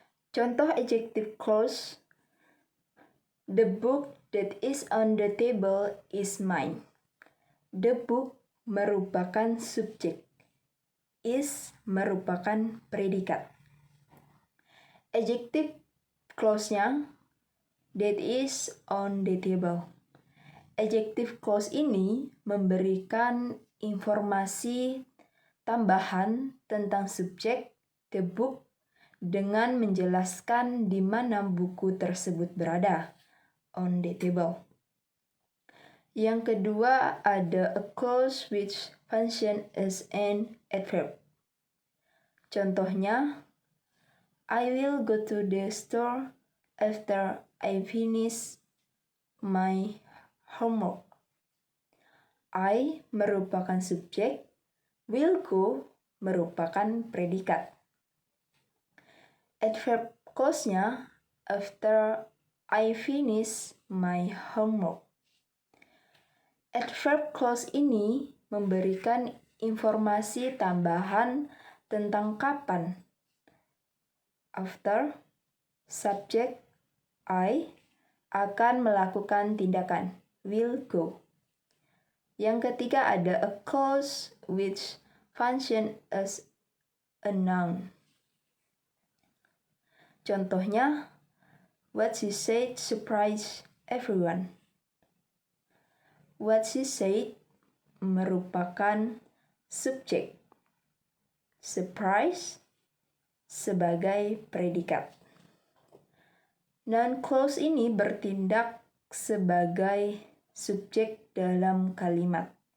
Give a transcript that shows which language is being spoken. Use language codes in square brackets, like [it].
[en] Contoh adjective clause, the book that is on the table is mine. The book [id] merupakan subjek, is merupakan predikat. [en] Adjective clause-nya, that is on the table. [id] Adjective clause ini memberikan informasi tambahan tentang subjek, [en] the book, [id] dengan menjelaskan di mana buku tersebut berada, [en] on the table. [id] Yang kedua ada [en] a clause which function as an adverb. Contohnya, I will go to the store after I finish my homework. [id] I merupakan subjek, [en] will go [id] merupakan predikat. [en] Adverb clause-nya, after I finish my homework. [id] Adverb clause ini memberikan informasi tambahan tentang kapan. After, subjek, I, akan melakukan tindakan, [en] will go. [id] Yang ketiga ada [en] a clause which function as a noun. Contohnya, what she said surprised everyone. What she said [id] merupakan subjek, surprise sebagai predikat. Noun clause ini bertindak sebagai subjek dalam kalimat.